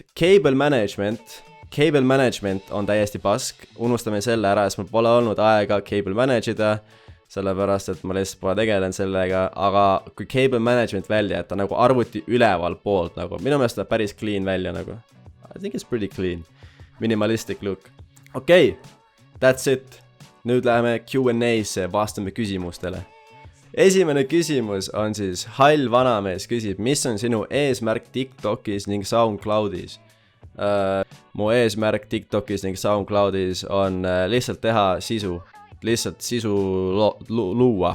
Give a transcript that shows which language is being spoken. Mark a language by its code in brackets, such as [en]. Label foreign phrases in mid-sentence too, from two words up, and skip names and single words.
[en] Cable management [et] on täiesti pask, unustame selle ära, sest mul pole olnud aega [en] cable manage [et] ida, sellepärast et ma lihtsalt pole tegelenud sellega, aga kui [en] cable management [et] välja, et ta nagu arvuti üleval poolt nagu, minu meelest ta päris clean välja nagu. [en] I think it's pretty clean, minimalistic look. Okei, that's it, [et] nüüd läheme Q&A-sse, vastame küsimustele. Esimene küsimus on siis, hall vanamees küsib, mis on sinu eesmärk TikTokis ning SoundCloudis? Mu eesmärk TikTokis ning SoundCloudis on lihtsalt teha sisu, lihtsalt sisu luua.